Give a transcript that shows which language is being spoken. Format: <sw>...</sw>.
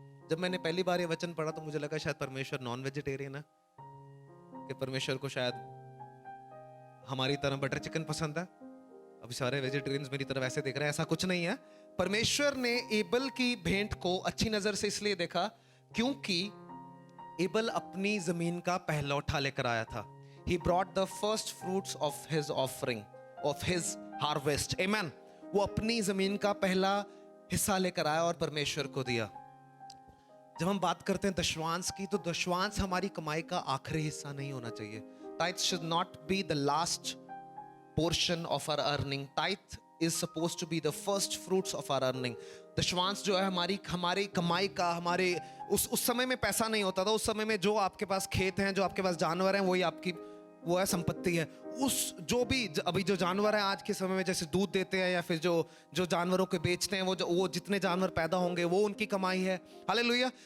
<hi>जब मैंने पहली बार ये वचन पढ़ा तो मुझे लगा शायद परमेश्वर नॉन वेजिटेरियन है, कि परमेश्वर को शायद हमारी तरह बटर चिकन पसंद है। अभी सारे वेजिटेरियंस मेरी तरफ ऐसे देख रहे हैं, ऐसा कुछ नहीं है। परमेश्वर ने एबल की भेंट को अच्छी नजर से इसलिए देखा क्योंकि एबल अपनी जमीन का पहलौठा लेकर आया था।</hi> <en>He brought the first fruits of his offering, of his harvest. Amen.</en> <hi>वो अपनी जमीन का पहला हिस्सा लेकर आया और परमेश्वर को दिया। जब हम बात करते हैं दशवांश की, तो दशवांश हमारी कमाई का आखिरी हिस्सा नहीं होना चाहिए।</hi> <en>Tithe should not be the last portion of our earning. Tithe is supposed to be the first fruits of our earning.</en> <hi>दशवांश जो है हमारी कमाई का, हमारे उस समय में पैसा नहीं होता था। उस समय में जो आपके पास खेत हैं, जो आपके पास जानवर हैं, वही आपकी वो है संपत्ति है। उस जो भी अभी जो जानवर हैं आज के समय में जैसे दूध देते हैं, या फिर जो जानवरों को बेचते हैं, वो जितने जानवर पैदा होंगे वो उनकी कमाई है। हालेलुया।</hi>